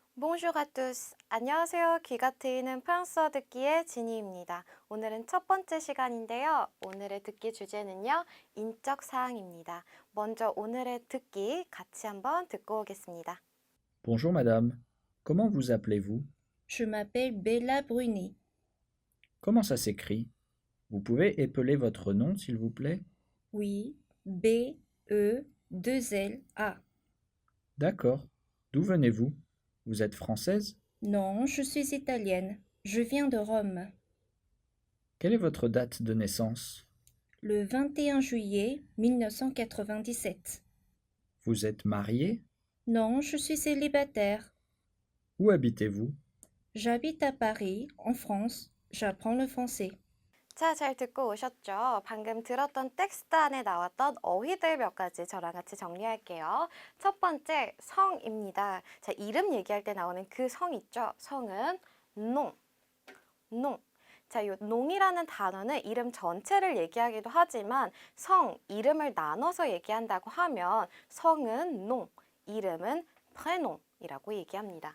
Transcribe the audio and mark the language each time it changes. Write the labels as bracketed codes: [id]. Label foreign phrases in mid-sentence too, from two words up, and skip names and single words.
[fr] Bonjour à tous. [ko] 안녕하세요. 귀가 트이는 프랑스어 듣기의 지니입니다. 오늘은 첫 번째 시간인데요. 오늘의 듣기 주제는요. 인적 사항입니다. 먼저 오늘의 듣기 같이 한번 듣고 오겠습니다. [fr] Bonjour madame, comment vous appelez-vous? Je m'appelle Bella Bruni. Comment ça s'écrit? Vous pouvez épeler votre nom s'il vous plaît? Oui, B-E-2-L-A. D'accord. D'où venez-vous? Vous êtes française? Non, je suis italienne. Je viens de Rome. Quelle est votre date de naissance? Le 21 juillet 1997. Vous êtes mariée? Non, je suis célibataire. Où habitez-vous? J'habite à Paris, en France. J'apprends le français. [ko] 자, 잘 듣고 오셨죠? 방금 들었던 텍스트 안에 나왔던 어휘들 몇 가지 저랑 같이 정리할게요. 첫 번째, 성입니다. 자, 이름 얘기할 때 나오는 그 성 있죠? 성은 농, 농. 자, 이 농이라는 단어는 이름 전체를 얘기하기도 하지만 성, 이름을 나눠서 얘기한다고 하면 성은 농, 이름은 prénom이라고 얘기합니다.